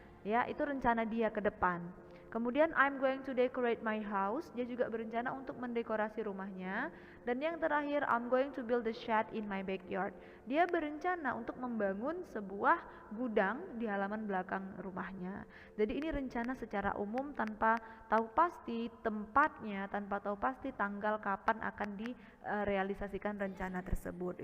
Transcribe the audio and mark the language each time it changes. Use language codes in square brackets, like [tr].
[id] Ya, itu rencana dia ke depan. [en] Kemudian I'm going to decorate my house. [id] Dia juga berencana untuk mendekorasi rumahnya. Dan yang terakhir, [en] I'm going to build a shed in my backyard. [id] Dia berencana untuk membangun sebuah gudang di halaman belakang rumahnya. Jadi ini rencana secara umum tanpa tahu pasti tempatnya, tanpa tahu pasti tanggal kapan akan direalisasikan rencana tersebut.